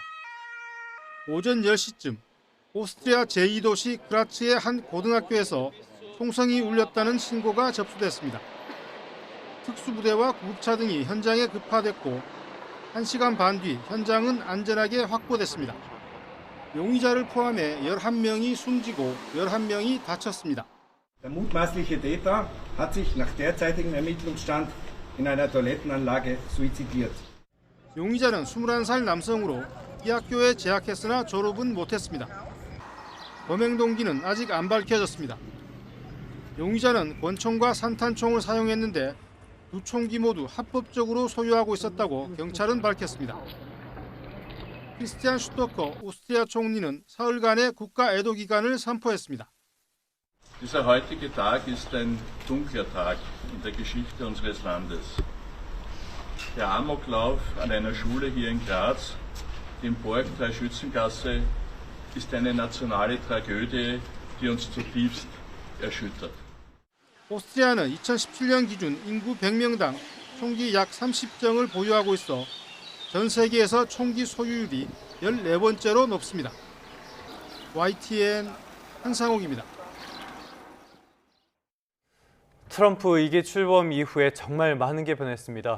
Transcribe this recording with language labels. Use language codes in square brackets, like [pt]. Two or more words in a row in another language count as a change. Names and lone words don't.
[ko] 오전 10시쯤 오스트리아 제2도시 그라츠의 한 고등학교에서 총성이 울렸다는 신고가 접수됐습니다. 특수부대와 구급차 등이 현장에 급파됐고 1시간 반 뒤 현장은 안전하게 확보됐습니다. 용의자를 포함해 11명이 숨지고 11명이 다쳤습니다. [de] Der mutmaßliche Täter hat sich nach derzeitigem Ermittlungsstand in einer Toilettenanlage suizidiert. [ko] 용의자는 21살 남성으로 이 학교에 재학했으나 졸업은 못했습니다. 범행 동기는 아직 안 밝혀졌습니다. 용의자는 권총과 산탄총을 사용했는데 두 총기 모두 합법적으로 소유하고 있었다고 경찰은 밝혔습니다. 크리스티안 슈토커 오스트리아 총리는 사흘간의 국가 애도 기간을 선포했습니다. [de] Dieser heutige Tag ist ein dunkler Tag in der Geschichte unseres Landes. Der Amoklauf an einer Schule hier in Graz, die Borgtal Schützengasse, ist eine nationale Tragödie, die uns zutiefst erschüttert. [ko] 오스트리아는 2017년 기준 인구 100명당 총기 약 30정을 보유하고 있어 전 세계에서 총기 소유율이 14번째로 높습니다. YTN 한상욱입니다. 트럼프 2기 출범 이후에 정말 많은 게 변했습니다.